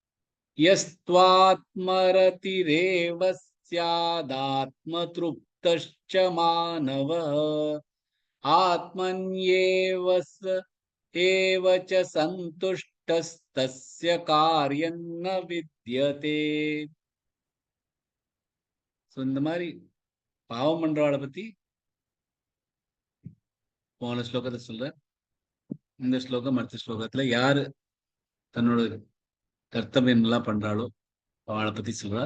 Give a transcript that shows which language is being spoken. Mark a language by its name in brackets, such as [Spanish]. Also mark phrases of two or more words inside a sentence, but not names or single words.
[Sanskrit] यस्त्वात्मरतिरेव स्यादात्मतृप्तश्च मानवः आत्मन्येव स एव च सन्तुष्टस्तस्य कार्यं न विद्यते. [Tamil] ஸோ இந்த மாதிரி பாவம் பண்றவாளை பத்தி போன ஸ்லோகத்தை சொல்ற. இந்த ஸ்லோகம் அடுத்த ஸ்லோகத்துல யாரு தன்னோட கர்த்தவியம் எல்லாம் பண்றாளோ அவளை பத்தி சொல்றா.